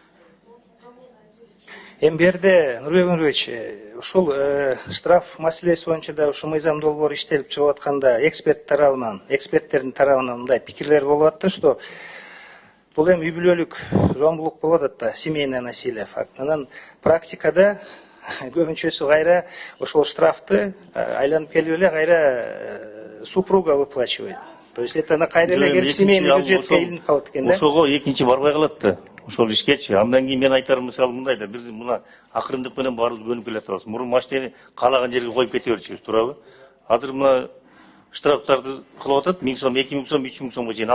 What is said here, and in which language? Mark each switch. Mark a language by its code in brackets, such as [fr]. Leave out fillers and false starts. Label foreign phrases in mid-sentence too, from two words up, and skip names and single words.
[ky] Эми берде Нурбек Өмүрбекович, ушул штраф маселеси боюнча да ушу мыйзам долбоору иштелип чыгып атканда эксперттердин тарабынан мындай пикирлер болуп атты, что бул эми үй бүлөлүк зомбулук болуп атат да, [ru] семейное насилие факт. [ky] Анан практикада көбүнчөсү кайра ошол штрафты айланып келип эле кайра [ru] супруга выплачивает. То есть это на [ky] кайра эле келип семейный бюджетке илинип калат экен да. Ошого экинчи барбай калат да. Ошол ишкечи. Андан кийин мен айтарым мисалы мындай да, биз мына акырындык менен баарыбыз көнүп келатабыз. Мурун машинени каалаган жерге коюп кете берчүбүз, туурабы? Азыр мына штрафтарды кылып атат, 1000 сом, 2000 сом, 3000 сомго чейин.